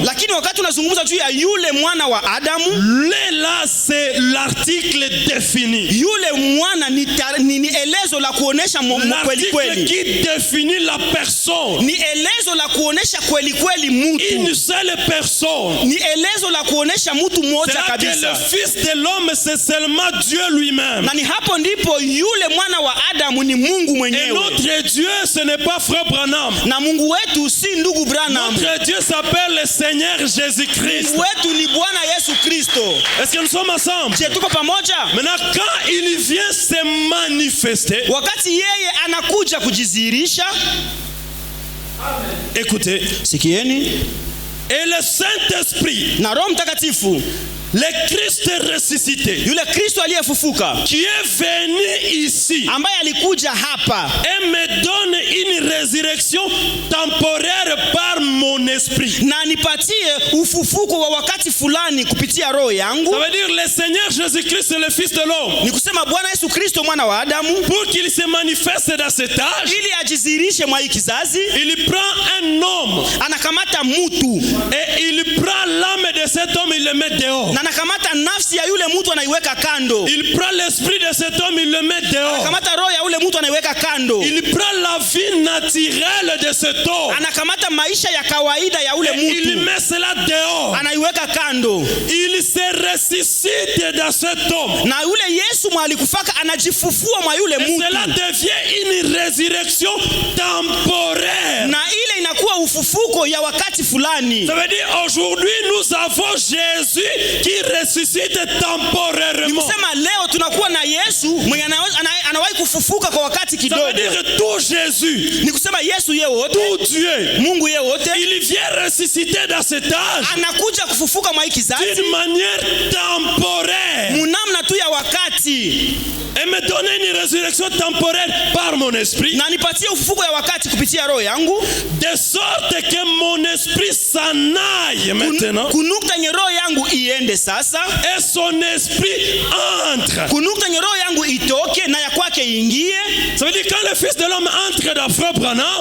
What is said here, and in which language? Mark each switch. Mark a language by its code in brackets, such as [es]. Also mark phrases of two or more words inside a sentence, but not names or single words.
[sw] lakini wakati tunazungumza juu ya yule mwana wa Adamu, [fr] là c'est l'article défini. [sw] Yule mwana ni elezo la kuonesha kweli kweli. [fr] Qui définit la personne. [sw] Ni elezo la kuonesha kweli kweli mtu. [fr] Une seule personne. [sw] Ni elezo la kuonesha mtu mmoja kabisa. [fr] Le fils de l'homme c'est seulement Dieu lui-même. [sw] Na ni hapo ndipo yule mwana wa Adamu ni Mungu mwenyewe. [fr] Et notre Dieu ce n'est pas frère Branham. [sw] Na Mungu wetu si ndugu Branham. [fr] Notre Dieu s'appelle le Seigneur Jésus-Christ. [sw] Mungu wetu ni Bwana Yesu Kristo. [fr] Est-ce que nous sommes ensemble? [sw] Je tuko pamoja? [fr] Maintenant quand il vient se manifester, [sw] wakati yeye anakuja kujizihirisha, [fr] écoutez, [sw] sikieni, [fr] et le Saint-Esprit, [sw] na Roho Mtakatifu, [fr] le Christ ressuscité, [sw] yule Kristo aliyefufuka, [fr] qui est venu ici, [sw] ambaye alikuja hapa, [fr] et me donne une résurrection temporaire par mon esprit. [sw] Na nipatie ufufuko wa wakati fulani kupitia roho yangu. [fr] Ça veut dire le Seigneur Jésus-Christ c'est le fils de l'homme. [sw] Ni kusema Bwana Yesu Kristo mwana wa Adamu, [fr] pour qu'il se manifeste dans cet âge, [sw] ili ajizihirishe mwa hiki kizazi, [fr] il prend un homme, [sw] anakamata mtu, [fr] et il prend l'âme de cet homme, il le met dehors. [sw] Na anakamata nafsi ya yule mtu anaiweka kando. [fr] Il prend l'esprit de cet homme, il le met dehors. [sw] Anakamata roho ya yule mtu anaiweka kando. [fr] Il prend la vie naturelle de cet homme. [sw] Anakamata maisha ya kawaida ya yule mtu. [fr] Il met cela dehors. [sw] Anaiweka kando. [fr] Il se ressuscite dans cet homme. [sw] Na yule Yesu mwalikufaka anajifufua mwa yule mtu. [fr] Cela devient une résurrection temporaire. [sw] Na ile inakuwa ufufuko ya wakati fulani. [fr] Ça veut dire aujourd'hui nous avons Jésus qui ressuscite temporairement. [sw] Nikusema leo tunakuwa na Yesu mwenye anawahi kufufuka kwa wakati kidogo. [fr] Ça veut dire tout Jésus. [sw] Nikusema Yesu yeye wote. [fr] Tout Dieu. [sw] Mungu yeye wote. [fr] Il vient ressusciter dans cet âge. [sw] Anakuja kufufuka mwa hiki kizazi. [fr] D'une manière temporaire. [sw] Munamna tu ya wakati. [fr] Et me donner une résurrection temporaire par mon esprit. [sw] Na nipatie ufufuko ya wakati kupitia roho yangu. [fr] De sorte que mon esprit s'en aille maintenant. [sw] Kunukta nye roho yangu iende sasa. [fr] Et son esprit entre. [sw] Kunukta nye roho yangu itoke na ya kwake ingie. [fr] Ça veut dire quand le fils de l'homme entre dans frère Branham.